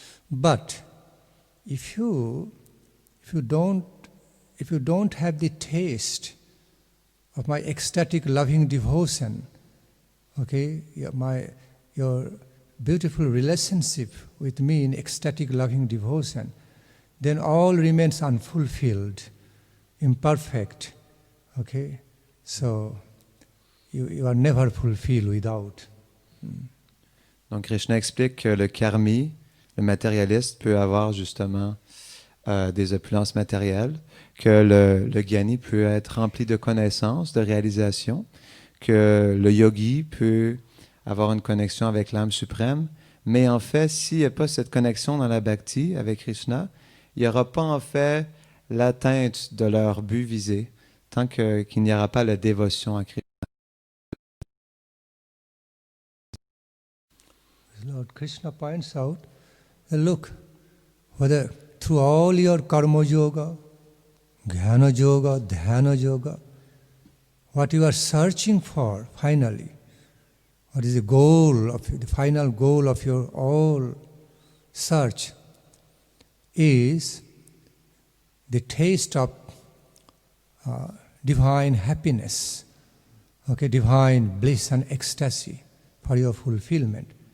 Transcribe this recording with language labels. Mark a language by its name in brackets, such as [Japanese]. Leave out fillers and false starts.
[English] But if you don't have the taste of my ecstatic loving devotion, okay, your beautiful relationship with me in ecstatic loving devotion, then all remains unfulfilled, imperfect, okay? So you are never fulfilled without. [French] Donc Krishna explique que le karmi, le matérialiste, peut avoir justement des opulences matérielles, que le jnani peut être rempli de connaissances, de réalisations, que le yogi peut avoir une connexion avec l'âme suprême, mais en fait, s'il n'y a pas cette connexion dans la bhakti avec Krishna, il n'y aura pas en fait l'atteinte de leur but visé, tant qu'il n'y aura pas la dévotion à Krishna. [English] Lord Krishna points out, look, whether through all your karma yoga, jnana yoga, dhyana yoga, what you are searching for finally, what is the goal of the final goal of your all search is the taste of divine happiness, okay, divine bliss and ecstasy for your fulfillment.